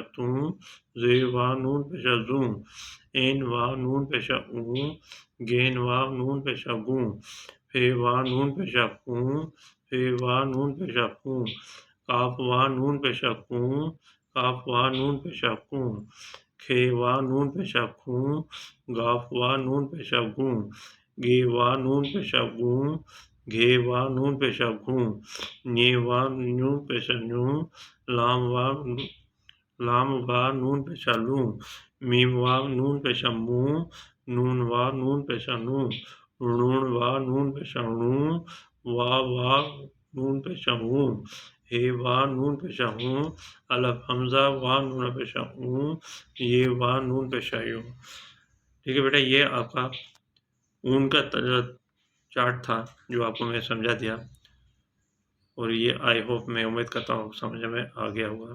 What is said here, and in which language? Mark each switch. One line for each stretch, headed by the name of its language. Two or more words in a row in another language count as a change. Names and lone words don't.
Urdu: توں، زے وا نون پیشہ زوں، این وا نون پیشہ اوں، گین وا نون پیشہ گوں، پھے وا نون پیشہ پوں، پھے وا نون پیشہ پوں، کاف وا نون پیشہ کوں، کاف وا نون پیشہ کوں، کھے وا نون پیشہ کھوں، گاف وا نون پیشہ گوں، گے وا نون پیشہ گوں، گھے وا نون پیشہ گوں، ñے وا نون پیشہ نیوں، لام وا نون پیشہ لوں، میم وا نون پیشہ موں، نون وا نون پیشہ نوں، رون وا نون پیشہ روں، وا نون پیشہ ہوں، ہے وا نون پیشہ ہوں، الف حمزہ وا نون پیشہ اوں، یہ وا نون پیشہ یوں۔ ٹھیک ہے بیٹا، یہ آپ کا اون کا چارٹ تھا جو آپ کو میں سمجھا دیا، اور یہ
English: I hope,
Urdu: میں امید کرتا ہوں سمجھ میں آ گیا ہوگا۔